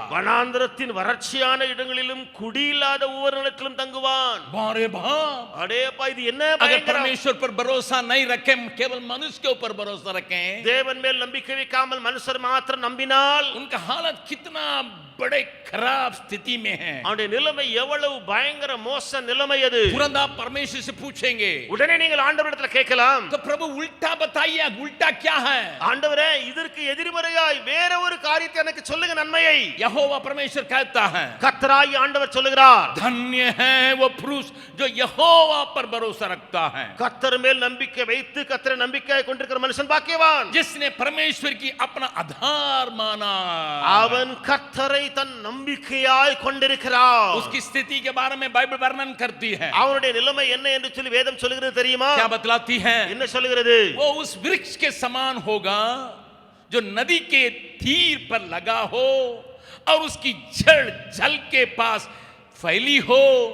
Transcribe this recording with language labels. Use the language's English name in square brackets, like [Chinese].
[Tamil] வனாந்திரத்தின் வறட்சியான இடங்களிலும் குடியில்லாத ஒவ்வொரு நிலத்திலும் தங்குவான். [Hindi] बारे बाप, [Tamil] அடேப்பா இது என்ன [Hindi] अगर [Tamil] பயங்கரம். [Hindi] परमेश्वर पर भरोसा नहीं रखें, केवल मनुष्य के ऊपर भरोसा रखें, [Tamil] தேவன் மேல் நம்பிக்கை வைக்காமல் மனுஷர் மாத்திரம் நம்பினால் [Hindi] उनका हालत कितना बड़े खराब स्थिति में है. [Tamil] அவனுடைய நிலைமை எவ்வளவு பயங்கர மோச நிலைமை அது. [Hindi] तुरंत आप परमेश्वर से पूछेंगे, [Tamil] உடனே நீங்கள் ஆண்டவரிடத்துல கேட்கலாம், [Hindi] तो प्रभु उल्टा बताइए, उल्टा क्या है? [Tamil] ஆண்டவரே இதற்கு எதிர்மறையாய் வேற ஒரு காரியத்தை எனக்கு சொல்லுங்க நன்மையை. [Hindi] यहोवा परमेश्वर कहता है, [Tamil] கர்த்தராகிய ஆண்டவர் சொல்லுகிறார், [Hindi] धन्य है वो पुरुष जो यहोवा पर भरोसा रखता है. [Tamil] கர்த்தர் மேல் நம்பிக்கை வைத்து கர்த்தரை நம்பிக்கையாய் கொண்டிருக்கிற மனுஷன் பாக்கியவான். [Hindi] जिसने परमेश्वर की अपना आधार माना, [Tamil] அவன் கர்த்தரை தன் நம்பிக்கையாய் கொண்டிருக்கிறான். [Hindi] उसकी स्थिति के बारे में बाइबल वर्णन करती है. [Tamil] அவனுடைய நிலைமை என்ன என்று சொல்லி வேதம் சொல்லுகிறது தெரியுமா? [Hindi] क्या बतलाती है? [Tamil] என்ன சொல்லுகிறது? [Hindi] वो उस वृक्ष के समान होगा जो नदी के तीर पर लगा हो और उसकी जड़ जल के पास फैली हो.